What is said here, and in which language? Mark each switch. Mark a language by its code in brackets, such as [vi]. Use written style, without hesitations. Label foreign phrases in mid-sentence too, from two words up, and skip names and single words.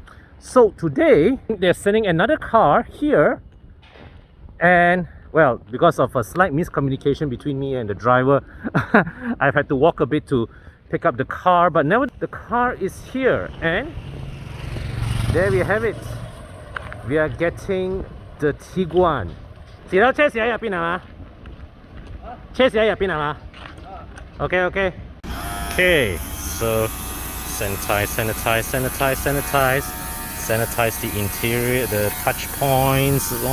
[en] So today they're sending another car here, and well, because of a slight miscommunication between me and the driver, I've had to walk a bit to pick up the car, but now the car is here, and there we have it. We are getting the Tiguan. [yue] 遲到車匙喺入邊係嘛？車匙喺入邊係嘛？ [en] Okay, okay. Okay, so sanitize the interior, the touch points.